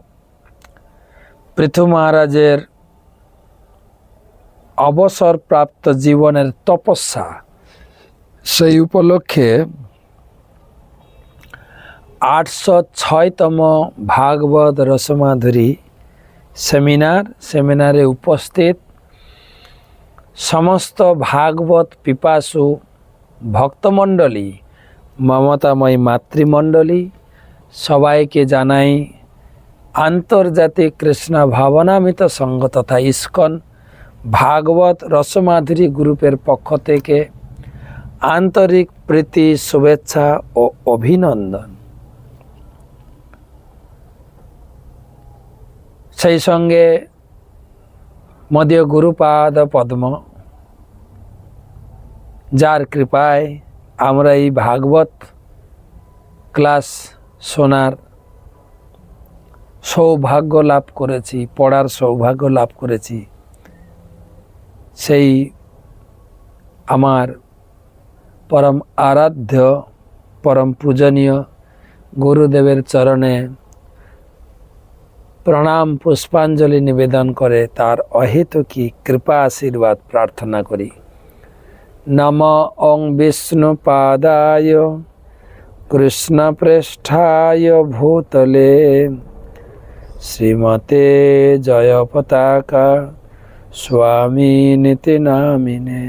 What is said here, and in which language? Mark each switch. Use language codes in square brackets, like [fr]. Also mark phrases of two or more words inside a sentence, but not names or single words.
[bn] পৃথু মহারাজের অবসর প্রাপ্ত জীবনের তপস্যা সেই উপলক্ষে 806তম ভাগবত রসমাধুরী সেমিনারে উপস্থিত সমস্ত ভাগবত পিপাসু ভক্তমণ্ডলী মমতাময়ী মাতৃমণ্ডলী সবাইকে জানাই আন্তর্জাতিক কৃষ্ণ ভাবনামৃত সংঘ তথা ইসকন ভাগবত রসমাধুরী গ্রুপের পক্ষ থেকে আন্তরিক প্রীতি শুভেচ্ছা ও অভিনন্দন। সেই সঙ্গে মদীয় গুরুপাদ পদ্ম যার কৃপায় আমরা এই ভাগবত ক্লাস শোনার সৌভাগ্য লাভ করেছি, পড়ার সৌভাগ্য লাভ করেছি, সেই আমার পরম আরাধ্য পরম পূজনীয় গুরুদেবের চরণে প্রণাম পুষ্পাঞ্জলি নিবেদন করে তার অহেতুকী কৃপা আশীর্বাদ প্রার্থনা করি। [sa] नमो ओं विष्णुपादाय कृष्णप्रेष्ठाय भूतले श्रीमते जयपताका स्वामिनिति नामिने।